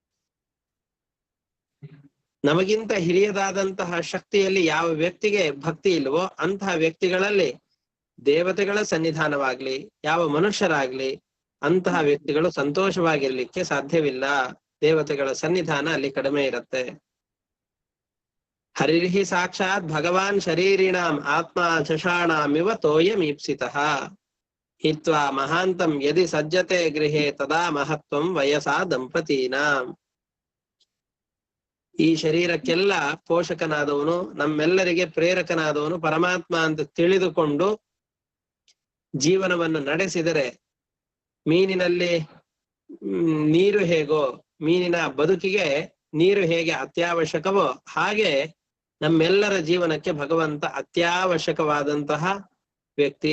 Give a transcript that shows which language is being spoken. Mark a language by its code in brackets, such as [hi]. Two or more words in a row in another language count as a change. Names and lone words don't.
[kn] ನಮಗಿಂತ ಹಿರಿಯದಾದಂತಹ ಶಕ್ತಿಯಲ್ಲಿ ಯಾವ ವ್ಯಕ್ತಿಗೆ ಭಕ್ತಿ ಇಲ್ವೋ ಅಂತಹ ವ್ಯಕ್ತಿಗಳಲ್ಲಿ ದೇವತೆಗಳ ಸನ್ನಿಧಾನವಾಗ್ಲಿ, ಯಾವ ಮನುಷ್ಯರಾಗ್ಲಿ ಅಂತಹ ವ್ಯಕ್ತಿಗಳು ಸಂತೋಷವಾಗಿರ್ಲಿಕ್ಕೆ ಸಾಧ್ಯವಿಲ್ಲ. ದೇವತೆಗಳ ಸನ್ನಿಧಾನ ಅಲ್ಲಿ ಕಡಿಮೆ ಇರುತ್ತೆ. [sa] ಹರಿರ್ಹಿ ಸಾಕ್ಷಾತ್ ಭಗವಾನ್ ಶರೀರಿಣಾಂ ಆತ್ಮ ಚಷಾಣಾಮಿವ ತೋಯಮೀಪ್ಸಿತಃ ಹಿತ್ವಾ ಮಹಾಂತಂ ಯದಿ ಸಜ್ಜತೆ ಗೃಹೇ ತದಾ ಮಹತ್ವಂ ವಯಸಾ ದಂಪತೀನಾಂ. [kn] ಈ ಶರೀರಕ್ಕೆಲ್ಲ ಪೋಷಕನಾದವನು, ನಮ್ಮೆಲ್ಲರಿಗೆ ಪ್ರೇರಕನಾದವನು ಪರಮಾತ್ಮ ಅಂತ ತಿಳಿದುಕೊಂಡು ಜೀವನವನ್ನು ನಡೆಸಿದರೆ, ಮೀನಿನಲ್ಲಿ ನೀರು ಹೇಗೋ, ಮೀನಿನ ಬದುಕಿಗೆ ನೀರು ಹೇಗೆ ಅತ್ಯವಶ್ಯಕವೋ ಹಾಗೆ ನಮ್ಮೆಲ್ಲರ ಜೀವನಕ್ಕೆ ಭಗವಂತ ಅತ್ಯವಶ್ಯಕವಾದಂತಹ ವ್ಯಕ್ತಿ.